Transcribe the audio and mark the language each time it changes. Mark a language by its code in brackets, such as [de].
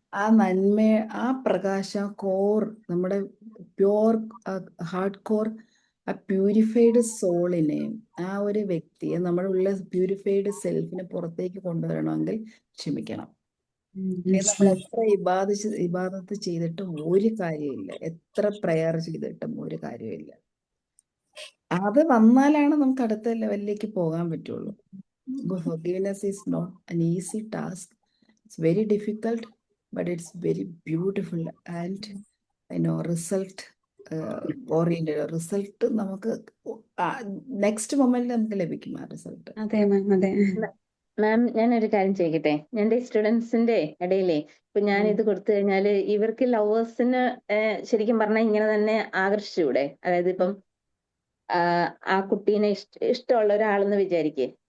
[ml] ആ നന്മ, ആ പ്രകാശം, നമ്മുടെ പ്യോർ ഹാർഡ് കോർ, ആ പ്യൂരിഫൈഡ് സോളിനെ, ആ ഒരു വ്യക്തിയെ, നമ്മുടെ ഉള്ള പ്യൂരിഫൈഡ് സെൽഫിനെ പുറത്തേക്ക് കൊണ്ടുവരണമെങ്കിൽ ക്ഷമിക്കണം. നമ്മൾ എത്ര ഇബാദത്ത് ചെയ്തിട്ടും ഒരു കാര്യമില്ല, എത്ര പ്രയർ ചെയ്തിട്ടും ഒരു കാര്യമില്ല. അത് വന്നാലാണ് നമുക്ക് അടുത്ത ലെവലിലേക്ക് പോകാൻ പറ്റുള്ളൂ. [en] Forgiveness is not an easy task. It's very difficult, but it's very beautiful and result oriented. [ml] Result നമുക്ക് നെക്സ്റ്റ് മൊമെന്റിൽ നമുക്ക് ലഭിക്കും ആ റിസൾട്ട്. അതെ മാം, അതെ. മാം, ഞാനൊരു കാര്യം ചെയ്യട്ടെ. എൻ്റെ സ്റ്റുഡൻസിന്റെ ഇടയിലേ ഇപ്പൊ ഞാൻ ഇത് കൊടുത്തു കഴിഞ്ഞാല് ഇവർക്ക് ലവേഴ്സിന് ശരിക്കും പറഞ്ഞാൽ ഇങ്ങനെ തന്നെ ആകർഷിച്ചൂടെ? അതായത് ഇപ്പം ആ കുട്ടീനെ ഇഷ്ടമുള്ള ഒരാളെന്ന് വിചാരിക്കേ.